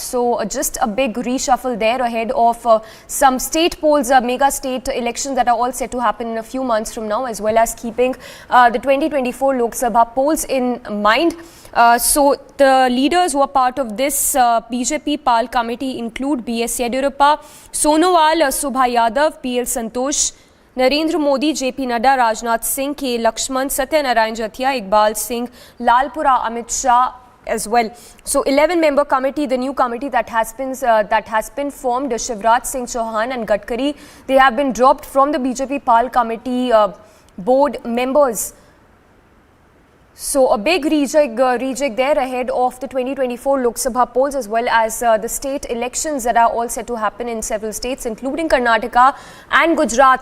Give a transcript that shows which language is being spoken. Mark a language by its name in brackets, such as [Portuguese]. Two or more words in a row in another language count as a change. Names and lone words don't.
[English] So just a big reshuffle there ahead of some state polls, mega state elections that are all set to happen in a few months from now, as well as keeping the 2024 Lok Sabha polls in mind. So the leaders who are part of this BJP PAL committee include B.S. Yediyurappa, Sonowal, Subha Yadav, P.L. Santosh, Narendra Modi, JP Nadda, Rajnath Singh, K. Lakshman, Satyanarayan Jithia, Iqbal Singh, Lalpura, Amit Shah as well. So 11-member committee, the new committee that has been formed, Shivraj Singh Chauhan and Gadkari, they have been dropped from the BJP PAL committee board members. So a big rejig there ahead of the 2024 Lok Sabha polls, as well as the state elections that are all set to happen in several states, including Karnataka and Gujarat.